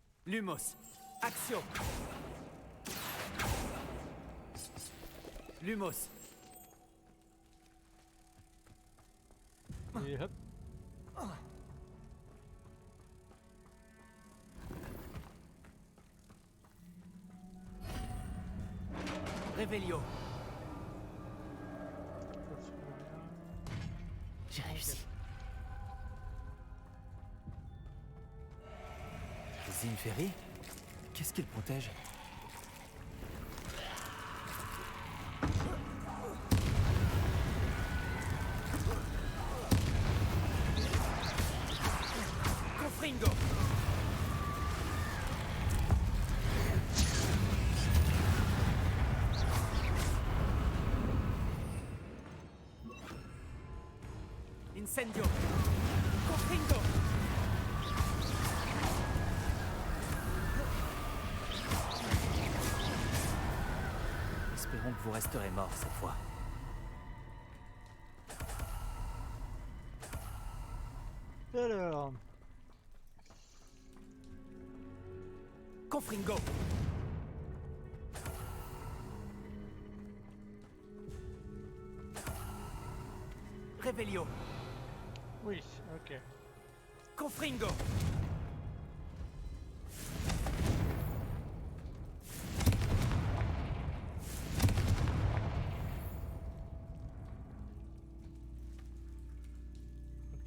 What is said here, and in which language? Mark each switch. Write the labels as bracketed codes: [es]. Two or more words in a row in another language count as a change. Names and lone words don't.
[fr] Lumos. Action. Lumos. Et hop. Revelio. J'ai réussi. Zinferi? Qu'est-ce qu'il protège? Confringo. Incendio. Confringo. Espérons que vous resterez mort cette fois. Alors. Confringo. Revelio. Oui, ok. Confringo. Ok.